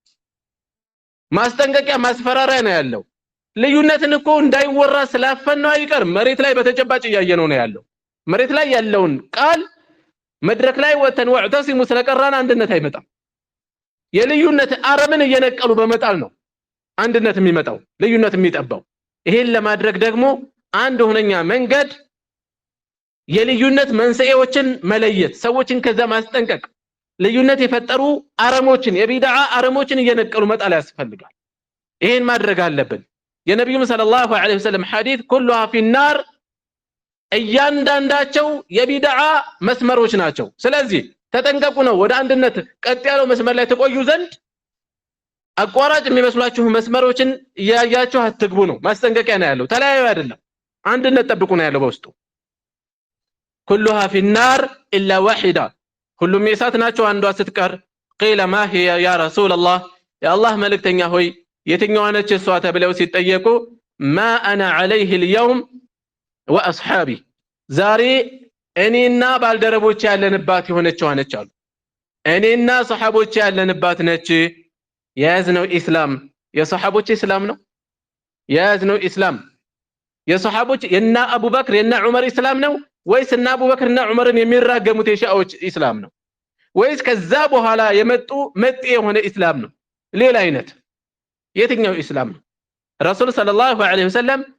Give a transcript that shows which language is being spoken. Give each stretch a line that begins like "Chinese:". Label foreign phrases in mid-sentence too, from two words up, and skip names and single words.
Amharic: ማስጠንቀቂያ ማስፈራሪያ ነው ያለው ልዩነትን እኮ እንዳይወራ ስላፈነው አይቀር መሬት ላይ በተጨባጭ ያየነው ነው ያለው መሬት ላይ ያለውን ቃል መድረክ ላይ ወተን ወዕተሲሙ ስለቀራን አንድነት አይመጣም የልዩነት አረምን እየነቀሉ በመጣል ነው አንድነት የሚመጣው ልዩነት የሚጠባው ይሄን ለማድረግ ደግሞ አንድ ሆነኛ መንገድ የልዩነት መንስኤዎችን መለየት ሰዎችን ከዛ ማስጠንቀቅ ልዩነት የፈጠሩ አረሞችን የቢድዓ አረሞችን እየነቀሉ መጣል ያስፈልጋል ይሄን ማድረግ አለብን የነብዩ
Arabic: صلى الله عليه وسلم
Amharic: ሐዲስ
Arabic: كلها في النار
Amharic: እያንዳንዳቸው የቢድዓ መስመሮች ናቸው ስለዚህ ተጠንቀቁ ነው ወደ አንድነት ቀጥ ያለው መስመር ላይ ተቆዩ ዘንድ አቋራጭ የሚመስሏችሁ መስመሮችን ያያችሁ አትግቡ ነው ማስጠንቀቂያ ነው ያለው ተለያዩ አይደለም አንድነት ጠብቁ ነው ያለው በውስጡ
Arabic: كلها في النار الا واحده
Amharic: ሁሉም የሳት ናቸው አንዷ ስትቀር
Arabic: قيل ما هي يا رسول الله يا الله
Amharic: መልእክተኛ ሆይ የትኛዋ ነች እሷ ተብለው ሲጠየቁ
Arabic: ما انا عليه اليوم واصحابي
Amharic: ዛሬ እኔና ባልደረቦች ያለንባት የሆነችው ነች አሉ እኔና ሱሐቦች ያለንባት ነች የያዝነው ኢስላም የሱሐቦች ኢስላም ነው የያዝነው ኢስላም የሱሐቦች የና አቡበክር የና ዑመር ኢስላም ነው ወይስ እና አቡበክርና ዑመርን የሚራገሙት የሻዎች ኢስላም ነው ወይስ ከዛ በኋላ የመጡ መጤ የሆነ ኢስላም ነው ሌላ አይነት የትኛው ኢስላም ነው ረሱል
Arabic: صلى الله عليه وسلم